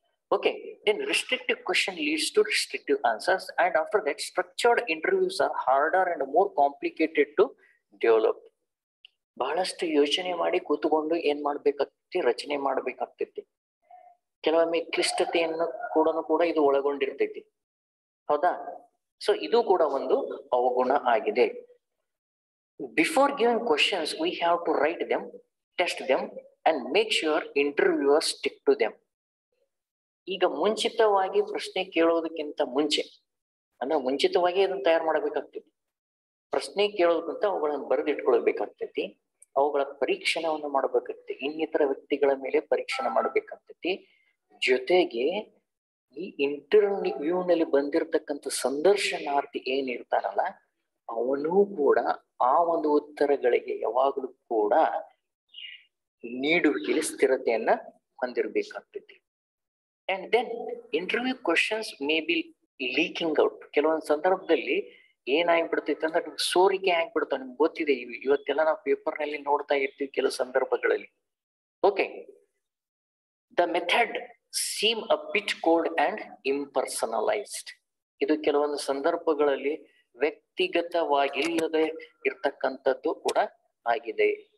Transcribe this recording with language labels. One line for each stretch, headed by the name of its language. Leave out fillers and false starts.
English: Okay, then restrictive question leads to restrictive answers, and after that structured interviews are harder and more complicated to develop.
Kannada: ಬಹಳಷ್ಟು ಯೋಚನೆ ಮಾಡಿ ಕೂತ್ಕೊಂಡು ಏನ್ ಮಾಡ್ಬೇಕಾಗ್ತೈತಿ, ರಚನೆ ಮಾಡ್ಬೇಕಾಗ್ತೈತಿ. ಕೆಲವೊಮ್ಮೆ ಕ್ಲಿಷ್ಟತೆಯನ್ನು ಕೂಡ ಇದು ಒಳಗೊಂಡಿರ್ತೈತಿ, ಹೌದಾ? ಸೊ ಇದು ಕೂಡ ಒಂದು ಅವಗುಣ ಆಗಿದೆ.
English: Before giving questions we have to write them, test them and make sure interviewer stick to them.
Kannada: ಈಗ ಮುಂಚಿತವಾಗಿ ಪ್ರಶ್ನೆ ಕೇಳೋದಕ್ಕಿಂತ ಮುಂಚೆ ಅಂದ್ರೆ ಮುಂಚಿತವಾಗಿ ಅದನ್ನ ತಯಾರು ಮಾಡಬೇಕಾಗ್ತೈತಿ. ಪ್ರಶ್ನೆ ಕೇಳೋದಕ್ಕಿಂತ ಅವುಗಳನ್ನು ಬರೆದಿಟ್ಕೊಳ್ಬೇಕಾಗ್ತೈತಿ, ಅವುಗಳ ಪರೀಕ್ಷಣವನ್ನು ಮಾಡಬೇಕಾಗ್ತೈತಿ, ಇನ್ನಿತರ ವ್ಯಕ್ತಿಗಳ ಮೇಲೆ ಪರೀಕ್ಷಣೆ ಮಾಡಬೇಕಾಗ್ತೈತಿ. ಜೊತೆಗೆ ಈ ಇಂಟರ್ವ್ಯೂ ನಲ್ಲಿ ಬಂದಿರತಕ್ಕಂಥ ಸಂದರ್ಶನಾರ್ಥಿ ಏನಿರ್ತಾನಲ್ಲ ಅವನು ಕೂಡ ಆ ಒಂದು ಉತ್ತರಗಳಿಗೆ ಯಾವಾಗಲೂ ಕೂಡ ನೀಡುವಿಕೆಯಲ್ಲಿ ಸ್ಥಿರತೆಯನ್ನ ಹೊಂದಿರಬೇಕಾಗ್ತೈತಿ.
English: And then interview questions may be leaking out.
Kannada: ಕೆಲವೊಂದು ಸಂದರ್ಭದಲ್ಲಿ ಏನಾಗ್ಬಿಡ್ತೈತೆ ಅಂದ್ರೆ ಸೋರಿಕೆ ಆಗ್ಬಿಡ್ತಾವ. ನಿಮ್ಗೆ ಗೊತ್ತಿದೆ, ಇವತ್ತೆಲ್ಲ ನಾವು ಪೇಪರ್ ನಲ್ಲಿ ನೋಡ್ತಾ ಇರ್ತೀವಿ ಕೆಲವು ಸಂದರ್ಭಗಳಲ್ಲಿ.
English: Okay, the method seem a bit cold and impersonalized.
Kannada: ಇದು ಕೆಲವೊಂದು ಸಂದರ್ಭಗಳಲ್ಲಿ ವ್ಯಕ್ತಿಗತವಾಗಿಲ್ಲದೆ ಇರ್ತಕ್ಕಂಥದ್ದು ಕೂಡ ಆಗಿದೆ.